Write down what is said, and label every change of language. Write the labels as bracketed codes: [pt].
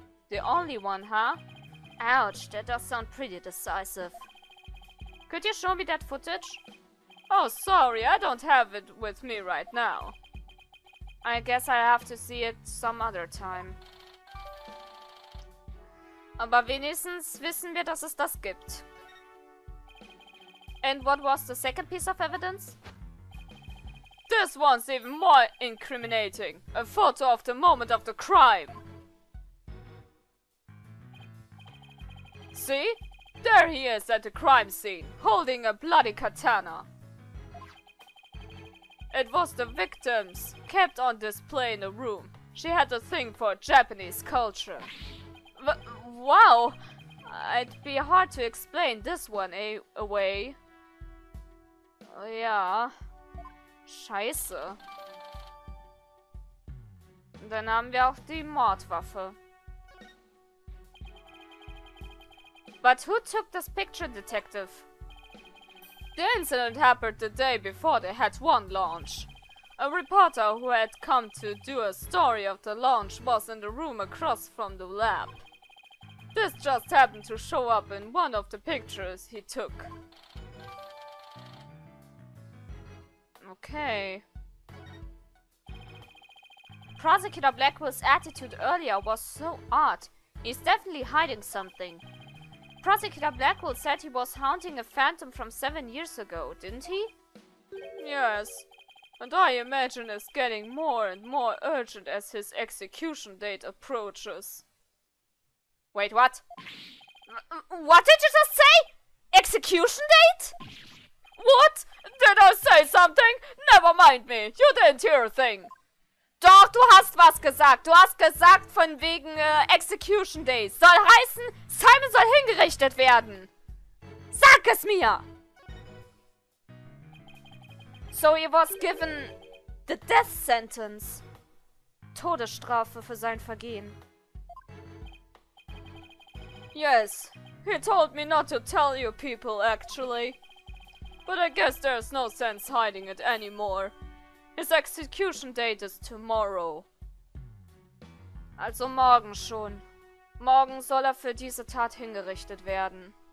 [en] The only one, huh? Ouch, that does sound pretty decisive. Could you show me that footage? Oh, sorry, I don't have it with me right now. I guess I have to see it some other time. [de] Aber wenigstens wissen wir, dass es das gibt. [en] And what was the second piece of evidence? This one's even more incriminating. A photo of the moment of the crime. See? There he is at the crime scene, holding a bloody katana. It was the victim's, kept on display in the room. She had a thing for Japanese culture. Wow! It'd be hard to explain this one away. [de] Ja. Scheiße. Dann haben wir auch die Mordwaffe. [en] But who took this picture, detective? The incident happened the day before the Het 1 launch. A reporter who had come to do a story of the launch was in the room across from the lab. This just happened to show up in one of the pictures he took. Okay. Prosecutor Blackwell's attitude earlier was so odd. He's definitely hiding something. Prosecutor Blackwell said he was haunting a phantom from 7 years ago, didn't he? Yes, and I imagine it's getting more and more urgent as his execution date approaches. Wait, what? What did you just say? Execution date? What? Did I say something? Never mind me, you didn't hear a thing. [de] Doch, du hast was gesagt. Du hast gesagt von wegen [en] Execution Days. [de] Soll heißen, Simon soll hingerichtet werden. Sag es mir! [en] So he was given the death sentence. [de] Todesstrafe für sein Vergehen. [en] Yes, he told me not to tell you people actually. But I guess there's no sense hiding it anymore. His execution date is tomorrow. [de] Also morgen schon. Morgen soll er für diese Tat hingerichtet werden.